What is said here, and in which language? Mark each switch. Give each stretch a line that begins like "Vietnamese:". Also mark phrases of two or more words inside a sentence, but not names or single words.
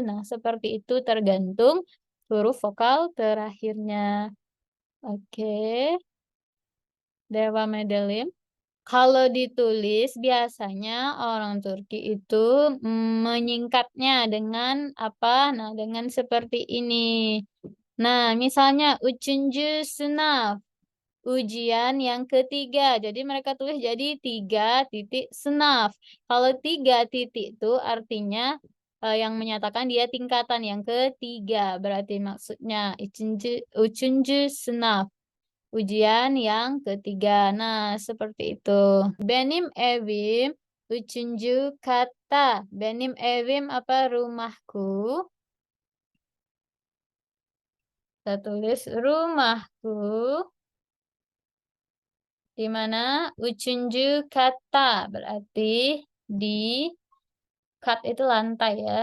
Indonesian: Nah, seperti itu tergantung huruf vokal terakhirnya.
Turkish: Oke, Dewa Medelim.
Indonesian: Kalau ditulis biasanya orang Turki itu menyingkatnya dengan apa? Nah, dengan seperti ini. Nah, misalnya
Turkish: üçüncü sınav,
Indonesian: ujian yang ketiga. Jadi mereka tulis jadi 3 titik sınav. Kalau 3 titik itu artinya yang menyatakan dia tingkatan yang ketiga. Berarti maksudnya
Turkish: üçüncü sınav.
Indonesian: Ujian yang ketiga. Nah, seperti itu.
Turkish: Benim evim üçüncü katta. Benim evim
Indonesian: apa? Rumahku. Kita tulis rumahku. Di mana?
Turkish: Üçüncü katta.
Indonesian: Berarti di kat itu lantai ya.